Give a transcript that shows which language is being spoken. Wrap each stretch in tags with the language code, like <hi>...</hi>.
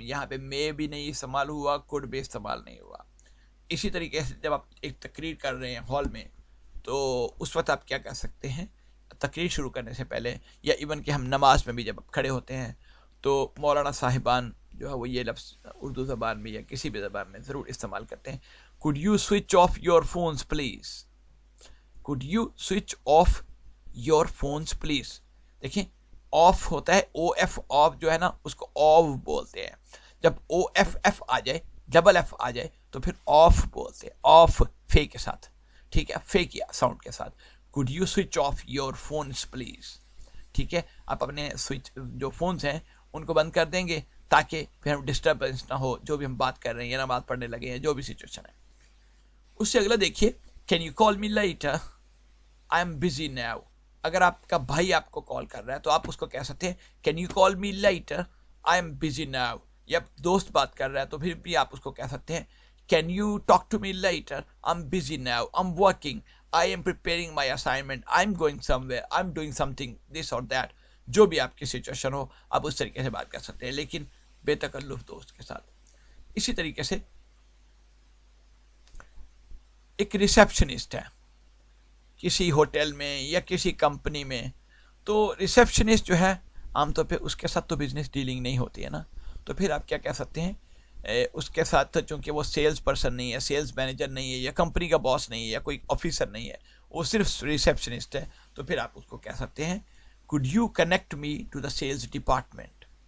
<ur>یہاں پہ may بھی نہیں استعمال ہوا, could بھی استعمال نہیں ہوا. اسی طریقے سے جب آپ ایک تقریر کر رہے ہیں ہال میں, تو اس وقت آپ کیا کہہ سکتے ہیں, تقریر شروع کرنے سے پہلے, یا ایون کہ ہم نماز میں بھی جب آپ کھڑے ہوتے ہیں تو مولانا صاحبان جو ہے وہ یہ لفظ اردو زبان میں یا کسی بھی زبان میں ضرور استعمال کرتے ہیں,</ur> <en>could you switch off your phones please. could you switch off your phones please.</en> <ur>دیکھیں آف ہوتا ہے او ایف, آف جو ہے نا اس کو آف بولتے ہیں, جب او ایف ایف آ جائے, ڈبل ایف آ جائے تو پھر آف بولتے ہیں, آف فے کے ساتھ, ٹھیک ہے, فے کیا ساؤنڈ کے ساتھ.</ur> <en>could you switch off your phones please.</en> <ur>ٹھیک ہے, آپ اپنے سوئچ جو فونز ہیں ان کو بند کر دیں گے تاکہ پھر ہم ڈسٹربنس نہ ہو, جو بھی ہم بات کر رہے ہیں یا نماز پڑھنے لگے ہیں, جو بھی سچویشن ہے. اس سے اگلا دیکھیے,</ur> <en>can you call me later. I am busy now.</en> <ur>اگر آپ کا بھائی آپ کو کال کر رہا ہے تو آپ اس کو کہہ سکتے ہیں</ur> <en>can you call me later. I am busy now.</en> <ur>یا دوست بات کر رہا ہے تو پھر بھی آپ اس کو کہہ سکتے ہیں</ur> <en>can you talk to me later. I'm busy now. I'm working. I am preparing my assignment. I'm going somewhere. I'm doing something this or that.</en> <ur>جو بھی آپ کی سچویشن ہو آپ اس طریقے سے بات کر سکتے ہیں, لیکن بے تکلف دوست کے ساتھ. اسی طریقے سے ایک ریسیپشنسٹ ہے کسی ہوٹل میں یا کسی کمپنی میں, تو ریسیپشنسٹ جو ہے عام طور پہ اس کے ساتھ تو بزنس ڈیلنگ نہیں ہوتی ہے نا, تو پھر آپ کیا کہہ سکتے ہیں اس کے ساتھ, چونکہ وہ سیلز پرسن نہیں ہے, سیلز مینیجر نہیں ہے, یا کمپنی کا باس نہیں ہے, یا کوئی آفیسر نہیں ہے, وہ صرف ریسیپشنسٹ ہے, تو پھر آپ اس کو کہہ سکتے ہیں</ur> <en>could you connect me to the sales department.</en>